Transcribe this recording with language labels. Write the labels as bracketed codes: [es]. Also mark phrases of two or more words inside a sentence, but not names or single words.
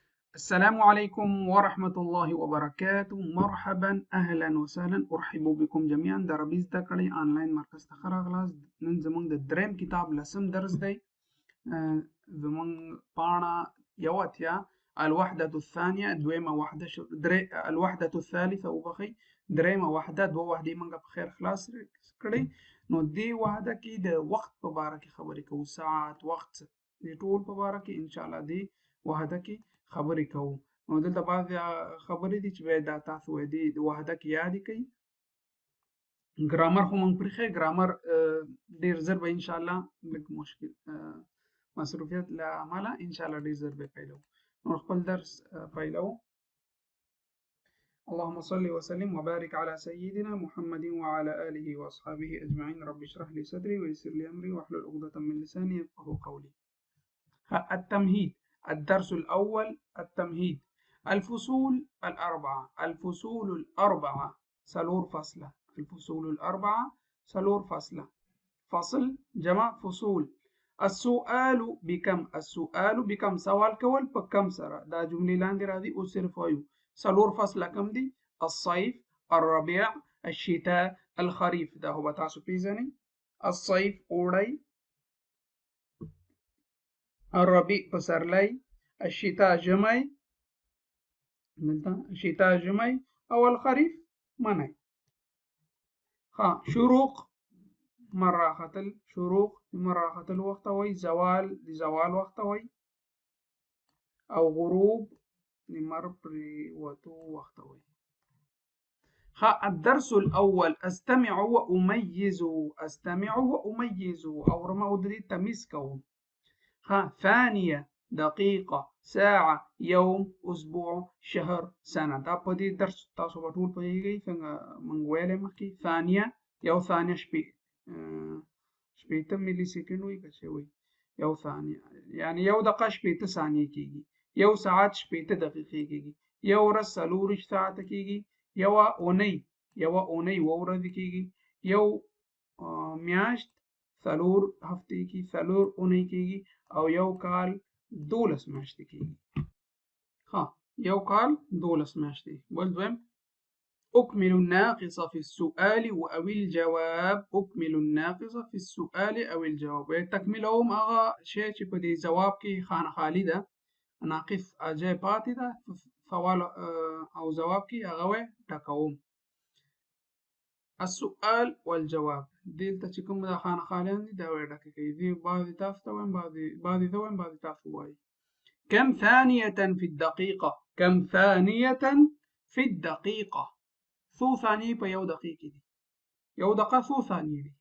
[ar] السلام عليكم ورحمة الله وبركاته. مرحبا أهلا وسهلا، أرحب بكم جميعا. [ps] دربيز دکړی آنلاین مرکز ته راغلاست. نن زمونږ د دریم کتاب لسم درس دی. زمونږ پاڼه یو اتیا، [ar] الوحدة الثانية [ps] دویمه وحده [ar] الوحدة الثالثة [ps] وبخي دریمه وحده، دوه وحدې موږ په خیر خلاص کړی. نو دې وحده کې د وخت په باره کې خبرې کوو، ساعت، وخت، دې ټول په باره کې [ar] ان شاء الله [ps] دې وحده کې خبرې کوو. نو دلته بعضې خبرې دي چې باید دا تاسو دې وحده کې یادې کړئ. ګرامر خو مونږ پرېښی، ګرامر ډېر ژر به [ar] ان شاء الله [ps] لږ مشکل مصروفیت له امله [ar] ان شاء الله [ps] ډېر ژر به پیلوو. نو خپل درس پیلوو. [ar] اللهم صل وسلم وبارك على سيدنا محمد وعلى آله وأصحابه أجمعين. رب اشرح لي صدري ويسر لي أمري واحلل عقدة من لساني يفقهوا قولي. التمهيد. الدرس الأول التمهيد. الفصول الأربعة. الفصول الأربعة [ps] سلور فصلة. [ar] الفصول الأربعة [ps] سلور فصلة. [ar] فصل جمع فصول. السؤال بكم. السؤال بكم [ps] سوال کول په کم سره. دا جملې لاندې راځي او صرف وایو سلور فصله کم دي. [ar] الصيف، الربيع، الشتاء، الخريف. [ps] دا هو به تاسو پیژنئ. الصيف اوړی، الربيع پسرلی، الشتاء ژمی، دلته الشتاء ژمی او الخريف منی. شروق مر راختل، شروق مر راختل وخت وای، زوال د زوال وخت وای، او غروب د مر پریوتو وخت وای. [ar] الدرس الأول استمع وأميز. استمع وأميز [ps] اورم او دې تمیز کوم. [ar] ثانية، دقيقة، ساعة، يوم، أسبوع، شهر، سنة. [ps] دا په دې درس تاسو به ټول پوهیږئ څنګه موږ ویلې مخکې. ثانیه، یو ثانیه شپېته ملي سیکنډ وي که څه وي. یو ثانیه یعنې یو دقیقه شپېته ثانیې کېږي. یو ساعت شپېته دقیقې کېږي. یو ورځ څلورویشت ساعته کېږي. یوه اونۍ اووه ورځې کېږي. یو میاشت څلور هفتې کېږي، څلور اونۍ کېږي. او یو کال 12 میاشتې کېږي. یو کال 12 میاشتې. بل دویم، [ar] أكمل الناقص في السؤال أو الجواب. أكمل الناقص في السؤال أو الجواب. [ps] تکمیلوم هغه شی چې په دې ځواب کې خانه ده، ناقص اجای پاتې ده، سوال او ځواب کې هغه ټکوم. [ar] السؤال والجواب [ps] دلته چې کوم د خانه خالیان دي دا ډکه کوي. دې بعضې تاسو ته وایم، بعضې زه وایم، بعضې تاسو وایي. [ar] كم ثانية في الدقيقة. كم ثانية في الدقيقة. [ps] څو ثانیې په یو دقیقه دي. یو دقیقه څو ثانیې دي.